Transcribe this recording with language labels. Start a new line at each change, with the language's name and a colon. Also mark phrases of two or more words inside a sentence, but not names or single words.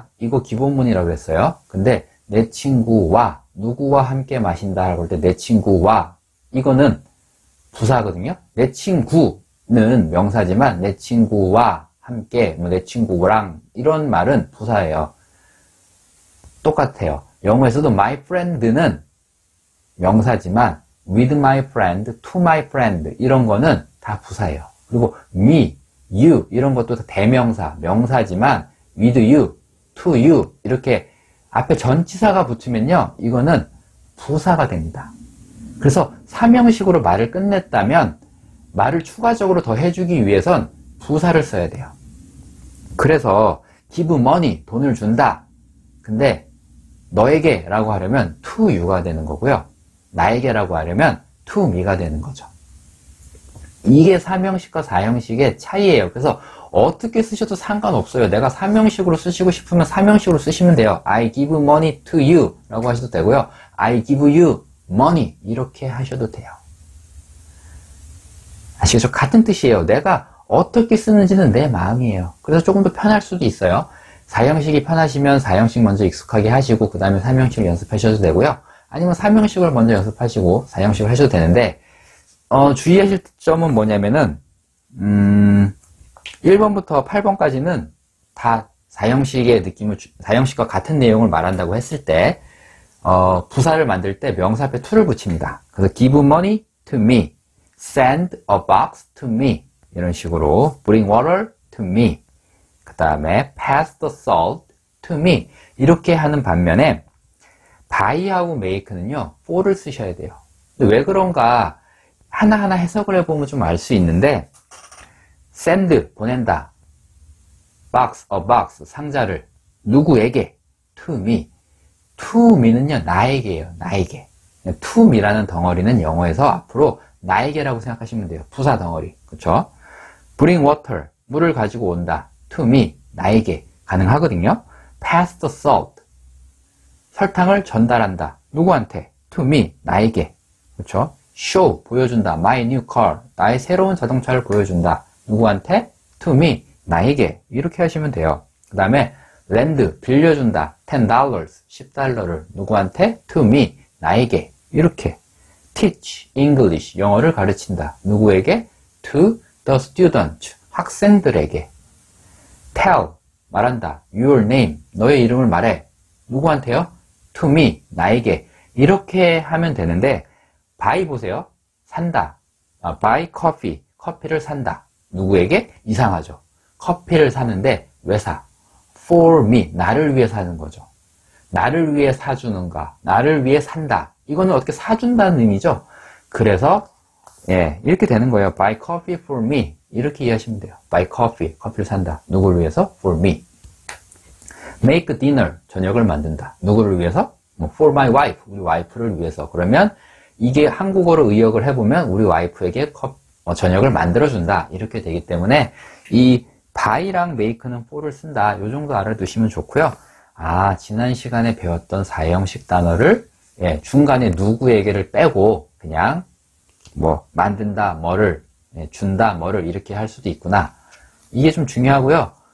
Korean: 이거 기본문이라고 했어요. 근데 내 친구와, 누구와 함께 마신다라고 할 때 내 친구와, 이거는 부사거든요. 내 친구는 명사지만 내 친구와 함께, 뭐 내 친구랑 이런 말은 부사예요. 똑같아요. 영어에서도
English: my friend
Korean: 는 명사지만
English: with my friend, to my friend
Korean: 이런 거는 다 부사예요. 그리고 me, you 이런 것도 다 대명사, 명사지만
English: with you, to you
Korean: 이렇게 앞에 전치사가 붙으면요, 이거는 부사가 됩니다. 그래서 삼형식으로 말을 끝냈다면 말을 추가적으로 더 해주기 위해선 부사를 써야 돼요.
English: 그래서 give money,
Korean: 돈을 준다. 근데 너에게 라고 하려면
English: to you
Korean: 가 되는 거고요. 나에게라고 하려면
English: to me
Korean: 가 되는 거죠. 이게 삼형식과 사형식의 차이예요. 그래서 어떻게 쓰셔도 상관없어요. 내가 삼형식으로 쓰시고 싶으면 삼형식으로 쓰시면 돼요.
English: I give money to you
Korean: 라고 하셔도 되고요.
English: I give you money
Korean: 이렇게 하셔도 돼요. 아시겠죠? 같은 뜻이에요. 내가 어떻게 쓰는지는 내 마음이에요. 그래서 조금 더 편할 수도 있어요. 사형식이 편하시면 사형식 먼저 익숙하게 하시고 그 다음에 삼형식을 연습하셔도 되고요. 아니면 삼형식을 먼저 연습하시고 사형식을 하셔도 되는데 주의하실 점은 뭐냐면은 1번부터 8번까지는 다 사형식의 느낌을 사형식과 같은 내용을 말한다고 했을 때 부사를 만들 때 명사 앞에 to를 붙입니다.
English: 그래서 give money to me, send a box to me
Korean: 이런 식으로
English: bring water to me
Korean: 그 다음에
English: pass the salt to me
Korean: 이렇게 하는 반면에
English: buy하고 make는요 for를
Korean: 쓰셔야 돼요. 근데 왜 그런가 하나하나 해석을 해보면 좀 알 수 있는데 send 보낸다 box
English: a box
Korean: 상자를 누구에게
English: to me to me는요
Korean: 나에게예요. 나에게
English: to me
Korean: 라는 덩어리는 영어에서 앞으로 나에게라고 생각하시면 돼요. 부사 덩어리 그쵸?
English: bring water
Korean: 물을 가지고 온다
English: to me
Korean: 나에게 가능하거든요.
English: pass the salt
Korean: 설탕을 전달한다 누구한테?
English: to me
Korean: 나에게 그쵸? show 보여준다
English: my new car
Korean: 나의 새로운 자동차를 보여준다 누구한테?
English: to me
Korean: 나에게 이렇게 하시면 돼요. 그 다음에 lend 빌려준다 $10 $10를 누구한테?
English: to me
Korean: 나에게 이렇게
English: teach English
Korean: 영어를 가르친다 누구에게?
English: to the student
Korean: 학생들에게 tell 말한다
English: your name
Korean: 너의 이름을 말해 누구한테요?
English: to me
Korean: 나에게 이렇게 하면 되는데 buy 보세요 산다
English: buy coffee
Korean: 커피를 산다 누구에게? 이상하죠. 커피를 사는데 왜 사?
English: for me
Korean: 나를 위해 사는 거죠. 나를 위해 사주는가 나를 위해 산다 이거는 어떻게 사준다는 의미죠. 그래서 이렇게 되는 거예요.
English: buy coffee for me
Korean: 이렇게 이해하시면 돼요.
English: buy coffee
Korean: 커피를 산다 누구를 위해서?
English: for me make dinner
Korean: 저녁을 만든다 누구를 위해서?
English: for my wife
Korean: 우리 와이프를 위해서. 그러면 이게 한국어로 의역을 해보면 우리 와이프에게 저녁을 만들어준다 이렇게 되기 때문에 이 buy랑 make는 for를 쓴다 이 정도 알아두시면 좋고요. 지난 시간에 배웠던 사형식 단어를 중간에 누구에게를 빼고 그냥 뭐 만든다 뭐를 준다 뭐를 이렇게 할 수도 있구나 이게 좀 중요하고요.